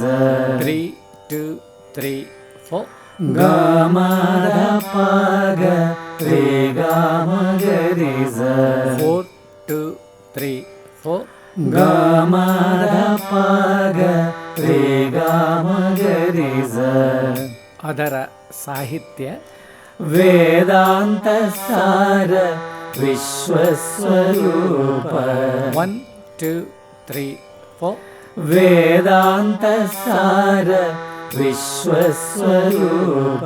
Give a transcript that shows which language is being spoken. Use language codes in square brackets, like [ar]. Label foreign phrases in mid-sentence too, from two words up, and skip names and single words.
[kn] 3 2 3 4 ಗ ಮ ದ ಪ ಗ ರೇ ಗ ಮ ಗ ರೇ ಸ 4 2 3 4 ಗ ಮ ದ ಪ ಗ ರೇ ಗ ಮ ಗ ರೇ ಸ. ಅದರ ಸಾಹಿತ್ಯ [sa] ವೇದಾಂತ ಸಾರ ವಿಶ್ವಸ್ವರೂಪ 1 2 3 4 ವೇದಾಂತ ಸಾರ ವಿಶ್ವಸ್ವರೂಪ